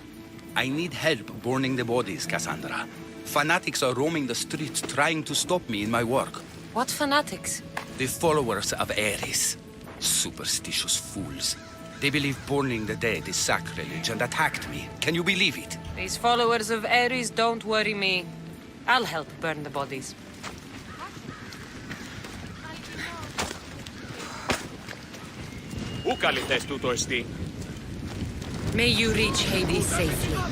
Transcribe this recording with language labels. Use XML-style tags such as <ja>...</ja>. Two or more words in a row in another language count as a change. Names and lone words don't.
<en>I need help burning the bodies, Cassandra. Fanatics are roaming the streets trying to stop me in my work. What fanatics? The followers of Ares. Superstitious fools. They believe burning the dead is sacrilege and attacked me. Can you believe it? These followers of Ares don't worry me. I'll help burn the bodies. Πού καλυτές τούτο εστί? May you reach Hades safely.</en>